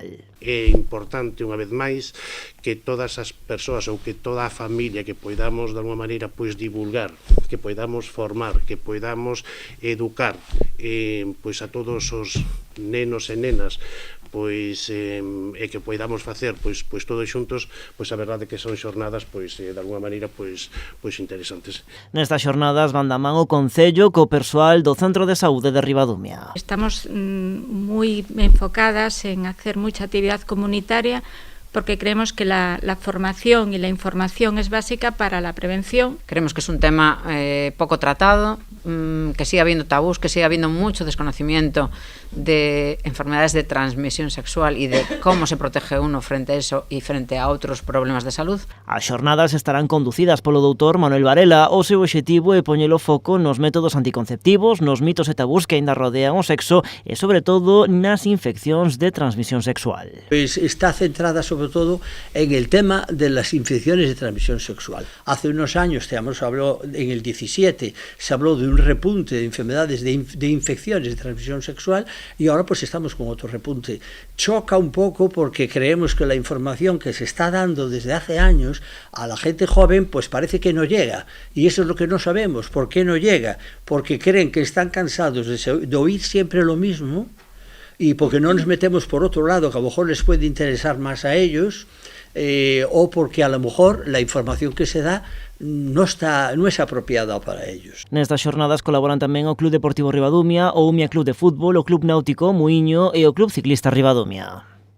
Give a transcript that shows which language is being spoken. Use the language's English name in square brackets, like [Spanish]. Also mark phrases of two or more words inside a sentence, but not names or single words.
[Galician] É importante, unha vez máis, que todas as persoas ou que toda a familia que poidamos, de alguma maneira, pois divulgar, que poidamos formar, que poidamos educar pois a todos os nenos e nenas, pois e que poidamos facer pois todos xuntos, pois a verdade que son xornadas pois de alguma maneira pois interesantes. Nestas xornadas van da man o Concello co persoal do Centro de Saúde de Ribadumia. [Spanish] Estamos moi enfocadas en hacer mucha actividad comunitaria porque creemos que la formación y la información es básica para la prevención. Creemos que es un tema poco tratado, que sigue habiendo tabús, que sigue habiendo mucho desconocimiento de enfermedades de transmisión sexual y de cómo se protege uno frente a eso y frente a outros problemas de salud. [Galician] As xornadas estarán conducidas polo doutor Manuel Varela. O seu obxectivo é poñer o foco nos métodos anticonceptivos, nos mitos e tabús que aínda rodean o sexo e, sobre todo, nas infeccións de transmisión sexual. [Spanish] Pues está centrada sobre todo en el tema de las infecciones de transmisión sexual. Hace unos años, se habló en el 17, se habló de un repunte de enfermedades de infecciones de transmisión sexual y ahora pues estamos con otro repunte. Choca un poco porque creemos que la información que se está dando desde hace años a la gente joven pues parece que no llega, y eso es lo que no sabemos. ¿Por qué no llega? Porque creen que están cansados de oír siempre lo mismo, y porque no nos metemos por otro lado que a lo mejor les puede interesar más a ellos, o porque a lo mejor la información que se da [Galician] non é apropiada [Spanish] para ellos. [Galician] Nestas xornadas colaboran tamén o Club Deportivo Ribadumia, o Umia Club de Fútbol, o Club Náutico Muiño e o Club Ciclista Ribadumia.